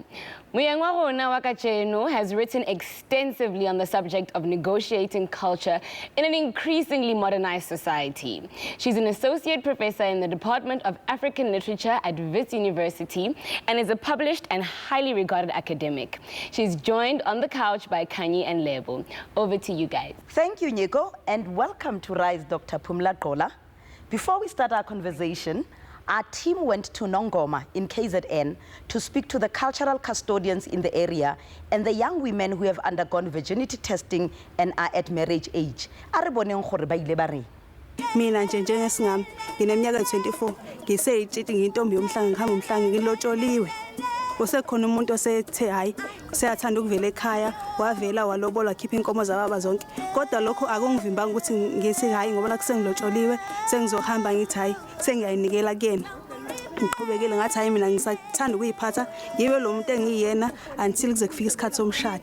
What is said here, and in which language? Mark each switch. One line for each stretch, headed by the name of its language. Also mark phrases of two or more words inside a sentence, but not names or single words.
Southern Sotho: Moyeng wa rona wa kajeno
English: has written extensively on the subject of negotiating culture in an increasingly modernized society. She's an associate professor in the Department of African Literature at Wits University and is a published and highly regarded academic. She's joined on the couch by Khanyi and Lebo. Over to you guys. Thank you, Nyiko, and welcome to Rise, Dr Pumla Gqola. Before we start our conversation, our team went to Nongoma in KZN to speak to the cultural custodians in the area and the young women who have undergone virginity testing and are at marriage age.
Zulu: Mina njengesingami ngineminyaka 24 ngiseyitshiti ngintombi yomhlanga ngihamba umhlanga ngilotsholiwe kusekhona umuntu osethe hayi seyathanda ukuvela ekhaya wavela walobola khipha inkomo zababa zonke kodwa lokho akungivimbanga ukuthi ngisi hayi ngoba nakusengilotsholiwe sengizohamba ngithi hayi sengiyayinikela kuyena ngiqhubekile ngathi hayi mina ngisathanda ukuyiphatha yibe lo muntu engiyena until kuze kufike isikhathi somshado.